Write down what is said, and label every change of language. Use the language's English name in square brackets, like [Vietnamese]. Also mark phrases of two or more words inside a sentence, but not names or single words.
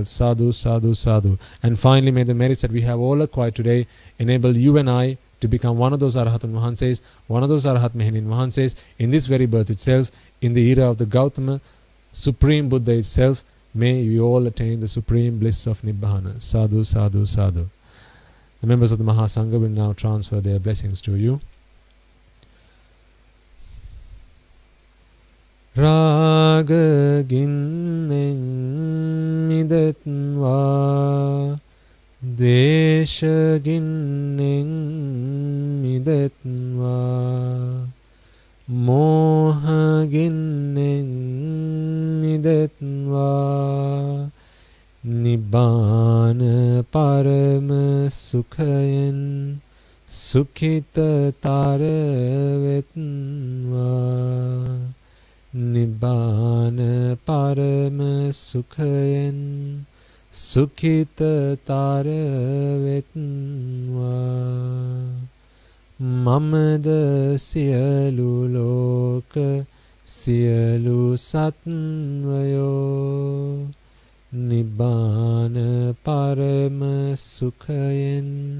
[Pali] Sadhu, sadhu, sadhu. [English] And finally, may the merits that we have all acquired today enable you and I to become one of those [Sinhala] අරහතුන් වහන්සේ, [English] one of those [Sinhala] අරහත් මෙහෙණින් වහන්සේ [English] in this very birth itself, in the era of the Gautama, Supreme Buddha itself. May we all attain the supreme bliss of Nibbana. [Pali] Sadhu, sadhu, sadhu. [English] The members of the Mahasangha will now transfer their blessings to you. [Sinhala] රාග ගින්නෙන් මිදත්වා, ද්වේෂ ගින්නෙන් මිදත්වා, මෝහ ගින්නෙන් මිදත්වා, නිබ්බාන පරම සුඛයෙන් සුඛිතතර වෙත්වා නිබ්බාන පරම සුඛයෙන් සුඛිතතර වෙත්වා මමද සියලු ලෝක සියලු සත්වයෝ නිබ්බාන පරම සුඛයෙන්